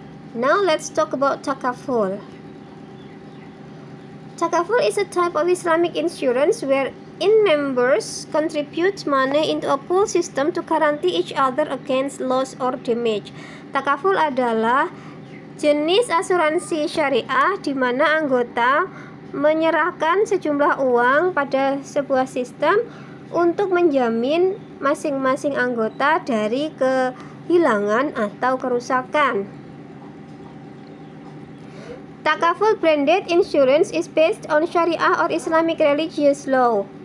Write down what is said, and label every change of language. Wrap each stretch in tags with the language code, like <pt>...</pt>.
<en>Now let's talk about takaful. Takaful is a type of Islamic insurance where in members contribute money into a pool system to guarantee each other against loss or damage.</en> <id>Takaful adalah jenis asuransi syariah di mana anggota menyerahkan sejumlah uang pada sebuah sistem untuk menjamin masing-masing anggota dari kehilangan atau kerusakan.</id> <en>Takaful branded insurance is based on Sharia or Islamic religious law.</en>